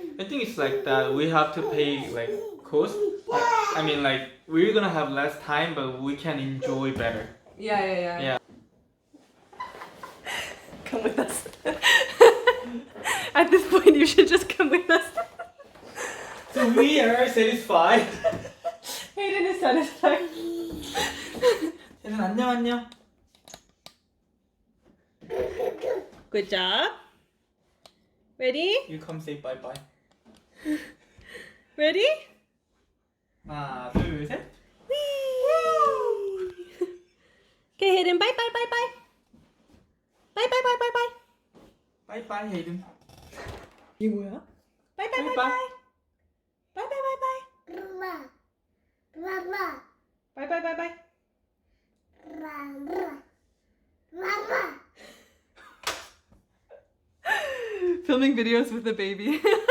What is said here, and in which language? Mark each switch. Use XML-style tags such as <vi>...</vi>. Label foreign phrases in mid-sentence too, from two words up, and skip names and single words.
<en>I think it's like that we have to pay like cost. I mean like we're gonna have less time, but we can enjoy better. Yeah. Yeah. Come with us. At this point, you should just come with us. So we are satisfied. Hayden is satisfied.</en> <ko>쟤는 안녕.</ko> <en>Good job. Ready? You come say bye bye. Ready?</en> <ko>하나, 둘, 셋. Whee!</ko> <en>Okay, Hayden, bye bye bye bye. Bye bye bye bye bye.</en> <ko>빠이빠이 헤이든. 이게 뭐야?</ko> <en>Bye bye bye bye. Bye bye bye bye. Bye bye bye bye. Filming videos with the baby.</en>